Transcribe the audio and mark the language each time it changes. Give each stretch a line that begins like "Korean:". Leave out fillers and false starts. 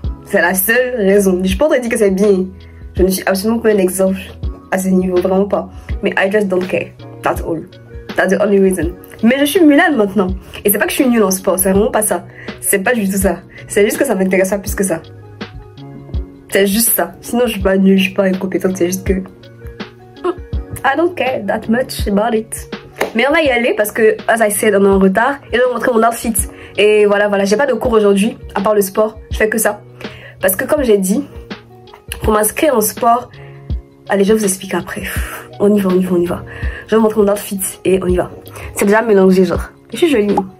French: C'est la seule raison. Je peux pas te dire que c'est bien. Je ne suis absolument pas un exemple à ce niveau, vraiment pas. Mais
English: I just don't care. That's all. That's the only reason.
French: Mais je suis Mulan maintenant. Et c'est pas que je suis nulle en sport, c'est vraiment pas ça. C'est pas du tout ça. C'est juste que ça m'intéresse pas plus que ça. C'est juste ça. Sinon je suis pas nulle, je suis pas incompétente, c'est juste que...
English: I don't care that much about it.
French: Mais on va y aller parce que,
English: as I said,
French: on est en retard. Et je vais vous montrer mon outfit. Et voilà, j'ai pas de cours aujourd'hui, à part le sport. Je fais que ça. Parce que comme j'ai dit, pour m'inscrire en sport, allez, je vais vous expliquer après. On y va. Je vais vous montrer mon outfit et on y va. C'est déjà mélangé, genre. Je suis jolie.